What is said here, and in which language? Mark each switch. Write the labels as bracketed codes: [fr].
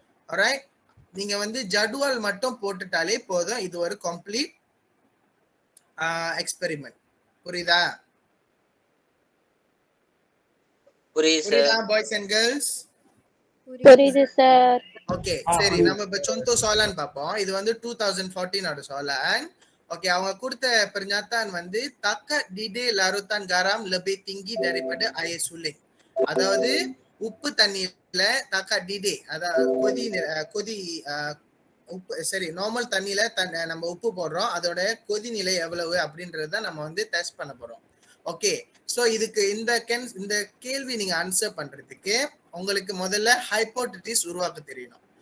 [ta] Alright, நீங்க வந்து ஜடுவால் மட்டும் போட்டுட்டாலே போதும், இது ஒரு கம்ப்ளீட் எக்ஸ்பெரிமெண்ட். புரியுதா? புரியுதா பாய்ஸ் அண்ட் கேர்ள்ஸ்? புரியுது சார். ஓகே, சரி நம்ம இப்ப [ms] contoh soalan [ta] பார்ப்போம். இது வந்து 2014 ஓட soalan. ஓகே, அவங்க கொடுத்த [ms] pernyataan [ta] வந்து [ms] takat didih larutan garam lebih tinggi daripada air suling. [ta] அதாவது உப்பு தண்ணியில [ms] takat didih, [ta] அதாவது கொதி உப்பு, சரி நார்மல் தண்ணியில நம்ம உப்பு போடுறோம், அதோட கொதிநிலை எவ்வளவு அப்படின்றத நம்ம வந்து டெஸ்ட் பண்ண போறோம். ஓகே, சோ இதுக்கு இந்த கேள்வி நீங்க ஆன்சர் பண்றதுக்கு உங்களுக்கு முதல்ல ஹைபோதெசிஸ் உருவாக்க தெரியணும்.